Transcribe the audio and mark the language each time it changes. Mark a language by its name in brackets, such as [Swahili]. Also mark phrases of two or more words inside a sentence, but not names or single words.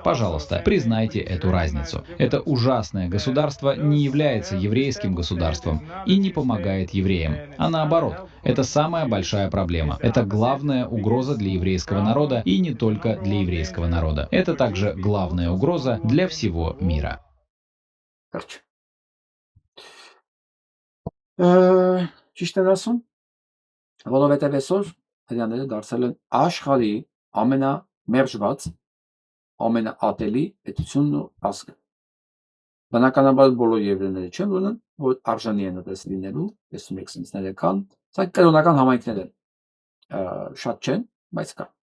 [Russian] Пожалуйста, признайте эту разницу. Это ужасное государство не является еврейским государством и не помогает евреям. А наоборот, это самая большая проблема. Это главная угроза для еврейского народа и не только для еврейского народа. Это также главная угроза для всего мира. [Armenian] Ճիշտ եմ ասում, որովհետև այսօր հрьяաները դարձել են աշխարհի ամենամերժված, ամենաատելի պետությունն ու ազգը։ Բնականաբար բոլոր եվրեները չեն ուզում, որ արժանի են այդպես լինելու, տեսնում եք սենցները կան, սա կրոնական համայնքներ են, շատ չեն, բայց կա։